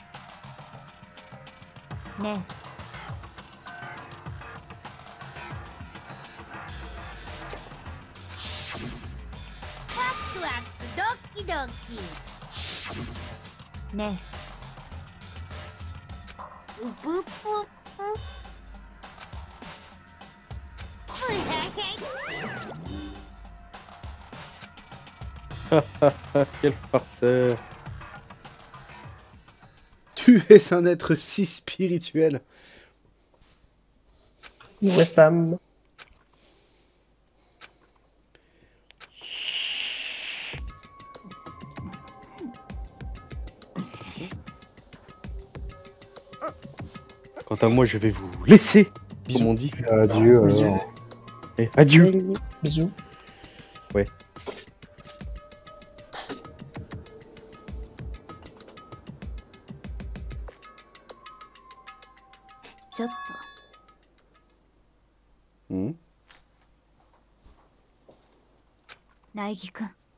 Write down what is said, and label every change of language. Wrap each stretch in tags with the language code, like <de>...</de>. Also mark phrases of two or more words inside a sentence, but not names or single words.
<ja>ねワクワクドキドキえねブッポッ</ja> <fr>Quel farceur. Tu es un être si spirituel. West Ham. Quant à moi, je vais vous laisser, comme on dit. Adieu. Bisous. Et adieu. Bisous. Ouais. Hmm.</fr> <ja>苗木くん</ja>